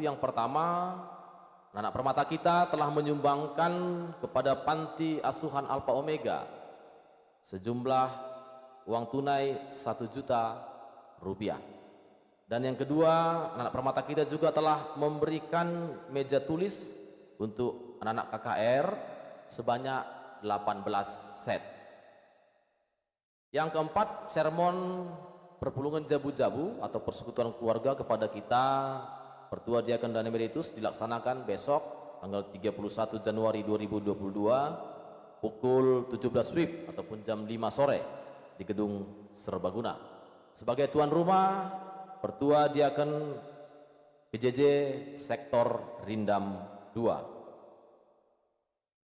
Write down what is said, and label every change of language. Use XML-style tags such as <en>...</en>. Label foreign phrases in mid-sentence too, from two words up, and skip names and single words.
<id>Yang pertama, anak permata kita telah menyumbangkan kepada panti asuhan Alpha Omega sejumlah uang tunai 1 juta rupiah. Dan yang kedua, anak permata kita juga telah memberikan meja tulis untuk anak-anak KKR sebanyak 18 set. Yang keempat,</id> <btx>sermon perpulungan jabu-jabu</btx> <id>atau persekutuan keluarga kepada kita Pertua Diaken dan Emeritus dilaksanakan besok tanggal 31 Januari 2022 pukul 17 WIB ataupun jam 5 sore di Gedung Serbaguna. Sebagai tuan rumah, Pertua Diaken PJJ Sektor Rindam 2.</id>